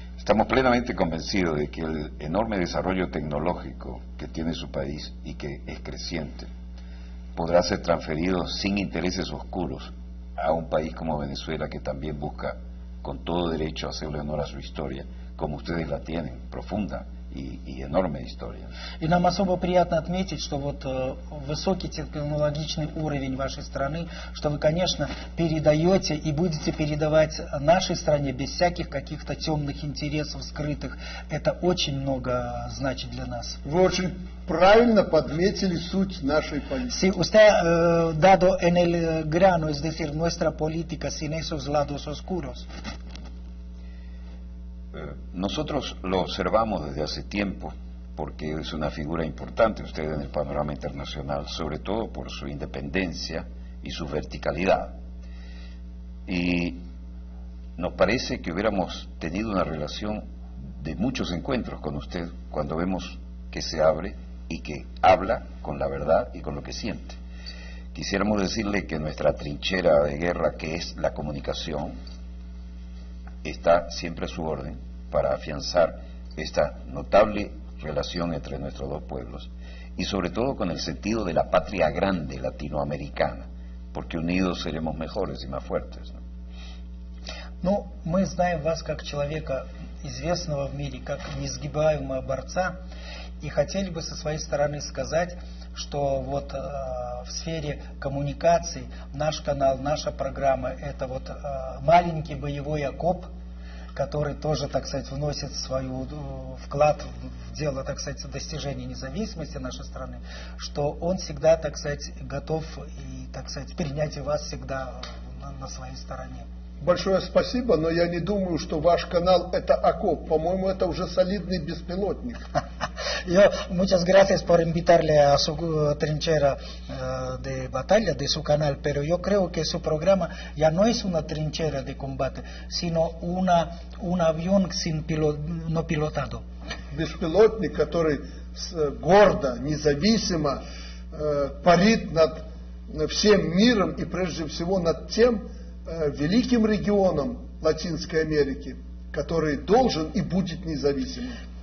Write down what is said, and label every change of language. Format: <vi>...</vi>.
<es>Estamos plenamente convencidos de que el enorme desarrollo tecnológico que tiene su país y que es creciente podrá ser transferido sin intereses oscuros a un país como Venezuela, que también busca con todo derecho hacerle honor a su historia, como ustedes la tienen, profunda y enorme historia.</es> <ru>И нам особо приятно отметить, что вот высокий технологичный уровень вашей страны, что вы, конечно, передаете и будете передавать нашей стране без всяких каких-то темных интересов скрытых. Это очень много значит для нас. Вы очень правильно подметили суть нашей политики.</ru> <es>Si usted dado en el grano, es decir, nuestra política sin esos lados oscuros. Nosotros lo observamos desde hace tiempo porque es una figura importante usted en el panorama internacional, sobre todo por su independencia y su verticalidad. Y nos parece que hubiéramos tenido una relación de muchos encuentros con usted cuando vemos que se abre y que habla con la verdad y con lo que siente. Quisiéramos decirle que nuestra trinchera de guerra, que es la comunicación, está siempre a su orden para afianzar esta notable relación entre nuestros dos pueblos y sobre todo con el sentido de la patria grande latinoamericana, porque unidos seremos mejores y más fuertes, ¿no?</es> <ru>Ну, мы знаем вас как человека, известного в мире, как несгибаемого борца, и хотели бы со своей стороны сказать, что вот в сфере коммуникаций наш канал, наша программа, это вот маленький боевой окоп, который тоже, так сказать, вносит свой вклад в дело, так сказать, достижения независимости нашей страны, что он всегда, так сказать, готов и, так сказать, принять вас всегда на своей стороне. Большое спасибо, но я не думаю, что ваш канал это окоп. По-моему, это уже солидный беспилотник.</ru> <es>Muchas gracias por invitarle a su trinchera de batalla de su canal, pero yo creo que su programa ya no es una trinchera de combate, sino un avión no pilotado.</es> <ru>Беспилотник, который гордо, независимо парит над всем миром и прежде всего над тем великим регионом Латинской Америки, который должен и будет независимым.</ru>